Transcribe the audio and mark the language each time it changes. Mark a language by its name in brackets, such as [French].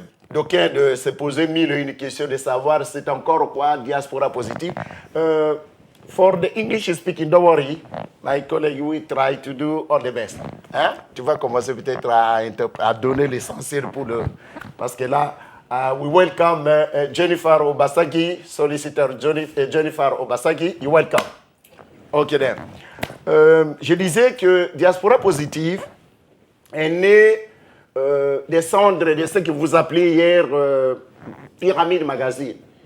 [French] D'aucuns de se poser mille et une questions de savoir c'est encore quoi Diaspora Positive. [English] For the English speaking, don't worry, my colleague will try to do all the best. [French] Hein? Tu vas commencer peut-être à donner l'essentiel pour le... Parce que là, [English] we welcome Jennifer Obasagi, solicitor Jennifer Obasagi. You welcome. OK, then. [French] Je disais que Diaspora Positive est née des cendres de ce que vous appelez hier Pyramide Magazine.